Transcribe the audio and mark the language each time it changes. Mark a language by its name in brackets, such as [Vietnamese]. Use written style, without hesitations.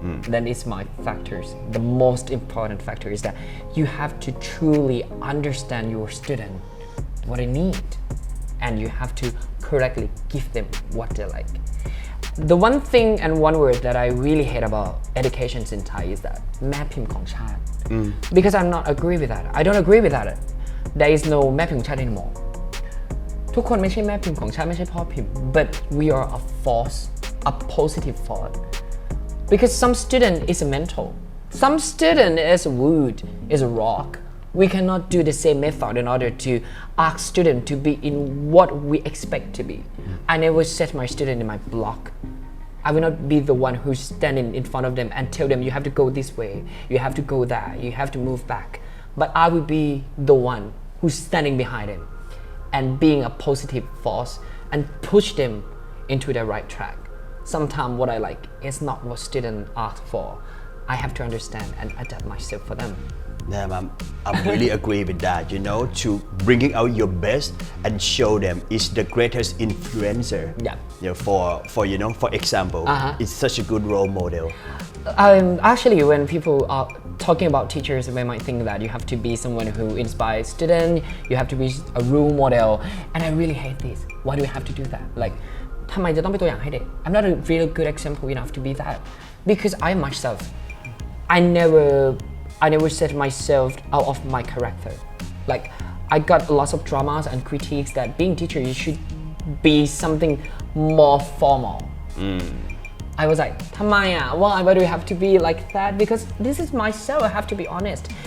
[English] That is my factors. The most important factor is that you have to truly understand your student, what they need. And you have to correctly give them what they like. The one thing and one word that I really hate about education in Thai is that [Thai] แม่พิมพ์ของชาติ [English] because I'm not agree with that. I don't agree with that. There is no [Thai] แม่พิมพ์ของชาติ [English] anymore. [Thai] ทุกคนไม่ใช่แม่พิมพ์ของชาติไม่ใช่พ่อพิมพ์ [English] but we are a force, a positive force. Because some student is a mental, some student is wood, is a rock. We cannot do the same method in order to ask student to be in what we expect to be. I never set my student in my block. I will not be the one who's standing in front of them and tell them you have to go this way, you have to go there, you have to move back. But I will be the one who's standing behind them and being a positive force and push them into the right track. Sometimes what I like is not what students ask for. I have to understand and adapt myself for them. Yeah, I really agree with that. You know, to bringing out your best and show them is the greatest influencer. Yeah. You know, for you know, for example, it's such a good role model. Actually, when people are talking about teachers, they might think that you have to be someone who inspires students, you have to be a role model, and I really hate this. Why do we have to do that? Like, [Thai] ทำไมจะต้องเป็นตัวอย่างให้เด็ก [English] I'm not a really good example enough to be that. Because I myself, I never set myself out of my character. Like, I got lots of dramas and critiques that being teacher, you should be something more formal. I was like, [Thai] ทำไมอ่ะ [English] why do you have to be like that? Because this is myself, I have to be honest.